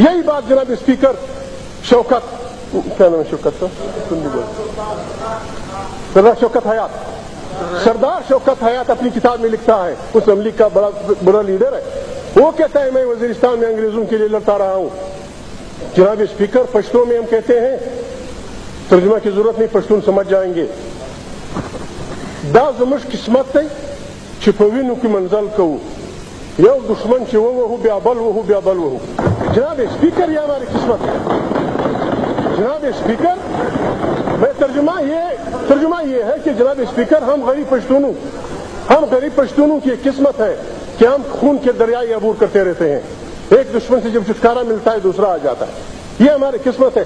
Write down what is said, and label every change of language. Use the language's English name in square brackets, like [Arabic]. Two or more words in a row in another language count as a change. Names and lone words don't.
[Urdu] یہی بات جناب اسپیکر شوکت، کیا نام ہے شوکت شوکت حیات، سردار شوکت حیات اپنی کتاب میں لکھتا ہے، اس امریکہ کا بڑا لیڈر ہے، وہ کہتا ہے میں وزیرستان میں انگریزوں کے لیے لڑتا رہا ہوں۔ جناب اسپیکر پشتوں میں ہم کہتے ہیں، ترجمہ کی ضرورت نہیں، پشتون سمجھ جائیں گے، [Pashto] دا زموږ قسمت دی چې په وینو کې منزل کوو، یو دشمن چې ووهو بیا بل وهو بیا بل وهو۔ [Urdu] جناب اسپیکر یہ ہماری قسمت ہے۔ جناب اسپیکر میں ترجمہ یہ ہے کہ جناب اسپیکر ہم غریب پشتونوں کی قسمت ہے کہ ہم خون کے دریائے عبور کرتے رہتے ہیں، ایک دشمن سے جب چھٹکارا ملتا ہے دوسرا آ جاتا ہے، یہ ہماری قسمت ہے۔